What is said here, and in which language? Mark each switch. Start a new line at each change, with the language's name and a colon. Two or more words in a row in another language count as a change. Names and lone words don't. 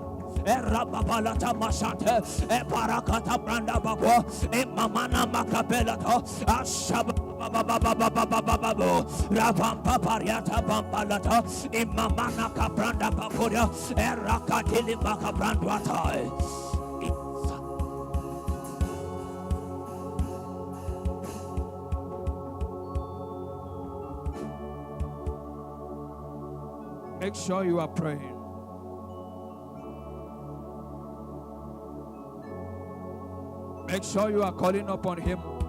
English: Erababalata masate eparakata branda babo emamana makabelato ashaba babababababababo rabamba pariata bambalata emamana kabranda baboria erakatili makabrandwata. Make sure you are praying. Make sure you are calling upon him.